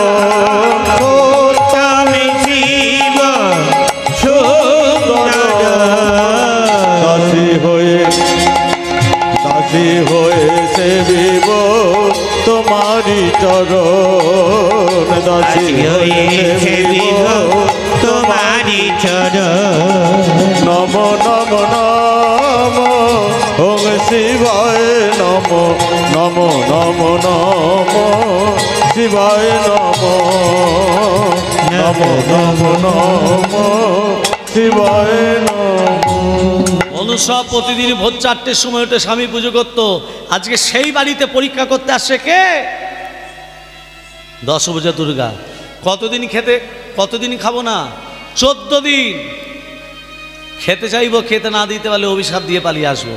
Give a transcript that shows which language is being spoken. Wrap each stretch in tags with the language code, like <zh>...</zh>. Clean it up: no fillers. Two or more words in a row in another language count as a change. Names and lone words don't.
<bn>তুমি শিব সুন্দর। দাসী হয়েছে বিব তোমারি চরণ, দাসী হয়েছে বিব তোমারি চরণ। নম নম নম ওম শিবায় নম, নম নম নম শিবায় নম, নম নম নম শিবায় নম। অনুসয়া প্রতিদিন ভোর 4টের সময় উঠে স্বামী পুজো করত। আজকে সেই বাড়িতে পরীক্ষা করতে আসছে কে? দশভুজা দুর্গা। কতদিন খাবো না? 14 দিন খেতে চাইবো, খেতে না দিতে পারলে অভিশাপ দিয়ে পালিয়ে আসবো।</bn>